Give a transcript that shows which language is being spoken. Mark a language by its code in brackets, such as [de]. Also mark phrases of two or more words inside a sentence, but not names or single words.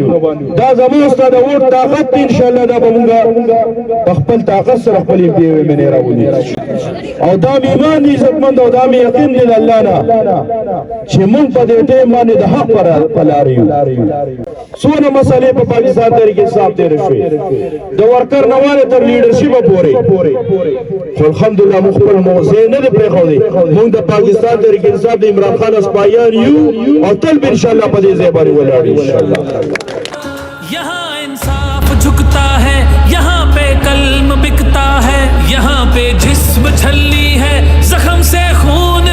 [ps] دا زموږ ستا د ووټ طاقت دی انشاءالله دا به مونږ په خپل طاقت سره خپل منې راولي او دا مې ایمان دی عزتمند او دا مې یقین دی د الله نه چې مونږ په دې ټیم باندې د حق په لاره یو څونه مسئلې په پاکستان طریقې حساب تېرې شوې د ورکر نوانې تر لیډرشپه پورې خو الحمدلله موږ خپل موضوع نه دی پرېښودی موږ د پاکستان طریقې حساب د عمران خان اسپایان یو او تل به انشاءالله په دې ځای باندې ولاړ یو انشاءالله [hi] यहाँ इंसाफ झुकता है, यहाँ पे कल्म बिकता है, यहाँ पे जिस्म छलनी है, जख्म से खून